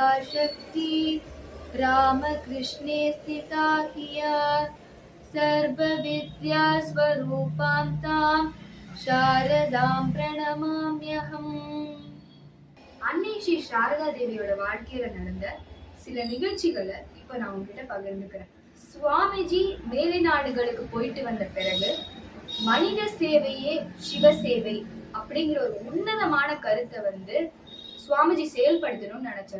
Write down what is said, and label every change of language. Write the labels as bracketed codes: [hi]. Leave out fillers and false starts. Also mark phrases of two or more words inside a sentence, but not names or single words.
[sa] शक्ति रामकृष्णे स्थिता हिया सर्वविद्या स्वरूपां तां शारदां प्रणमाम्यहम्. [ta] அன்னை ஸ்ரீ சாரதா தேவியோட வாழ்க்கையில நடந்த சில நிகழ்ச்சிகளை இப்ப நான் உங்ககிட்ட பகிர்ந்துக்கிறேன். சுவாமிஜி மேலை நாடுகளுக்கு போயிட்டு வந்த பிறகு மனித சேவையே சிவசேவை அப்படிங்கிற ஒரு உன்னதமான கருத்தை சுவாமிஜி செயல்படுத்தணும்னு நினைச்சார்.